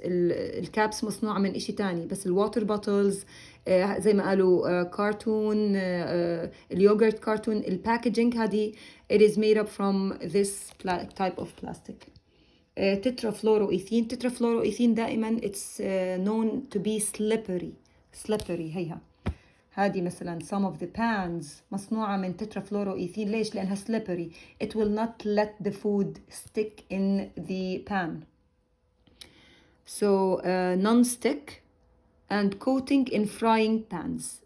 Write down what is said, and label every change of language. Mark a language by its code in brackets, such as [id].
[ar] الكابس مصنوعة من إشي تاني، بس الواتر بوتلز زي ما قالوا كارتون اليوغرت كارتون الباكجينج هذه [en] it is made up from this type of plastic. [ar] تترافلوروإيثين. تترافلوروإيثين دائما [en] it's known to be slippery. [ar] هيها هذه مثلا [en] some of the pans [ar] مصنوعة من تترافلوروإيثين. ليش؟ لأنها slippery. [en] it will not let the food stick in the pan. So non-stick and coating in frying pans.